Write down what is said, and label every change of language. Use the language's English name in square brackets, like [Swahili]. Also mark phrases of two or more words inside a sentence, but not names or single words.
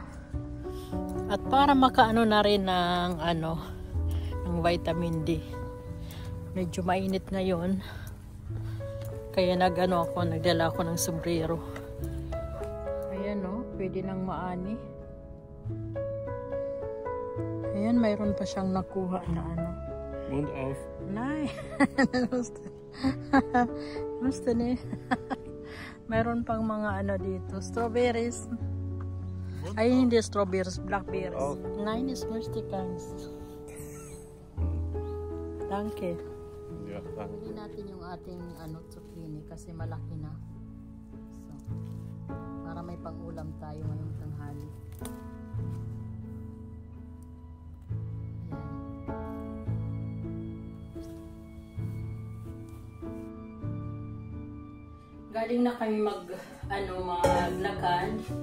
[Filipino] At para makaano na rin ng ng [English] vitamin D. [Filipino] Medyo mainit ngayon. Kaya nagdala ako ng sombrero. Ayan pwede nang maani. Ayan, mayroon pa siyang nakuha na [German] Mund auf. Nein. [Filipino] Gusto ni. Mayroon pang mga dito. Strawberries. Ay, hindi strawberries, [English] blackberries. Oh. [German] Nein, es möchte keins. Danke. Ja, danke. [Filipino] Pwede natin yung ating zucchini kasi malaki na. So, para may pang-ulam tayo ngayong tanghali. Ayan. Galing na kami maglakad.